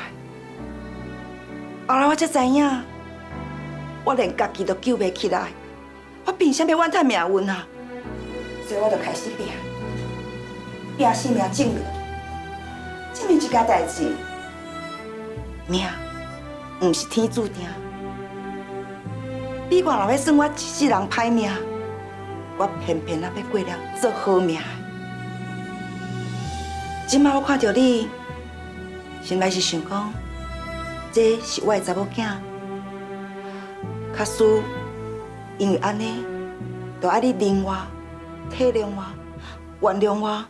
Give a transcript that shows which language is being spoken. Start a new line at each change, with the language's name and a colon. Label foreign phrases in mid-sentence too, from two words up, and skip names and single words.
Min Nan Chinese: 后来我才知影，我连家己都救袂起来，我凭啥要怨叹命运啊？所以我就开始拼，拼性命证明， 这么一件代志，命唔是天注定。你看，若要算我一世人歹命，我偏偏啊要过了做好命的。今摆我看到你，心内是想讲，这是我的查某囝，假使因为安尼，就爱你忍我、体谅我、原谅我。